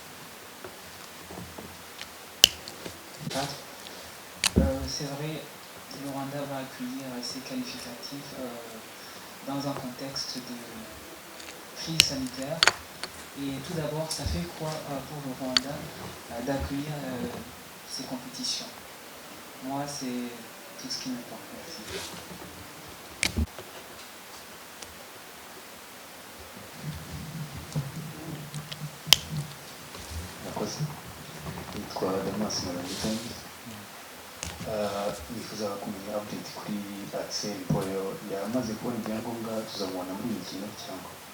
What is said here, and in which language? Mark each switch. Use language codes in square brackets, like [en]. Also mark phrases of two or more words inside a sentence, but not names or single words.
[fr] C'est vrai, d'accueillir ces qualificatifs dans un contexte de crise sanitaire. Et tout d'abord, ça fait quoi pour le Rwanda d'accueillir ces compétitions? Moi, c'est tout ce qui m'importe. Merci. [rw] Murakoze. Yitwa Damas Marangitan. Nifuza kumenya update kuri Axel Boyo yamaze kubona ibyangombwa tuzamubona muri iyi mikino cyangwa?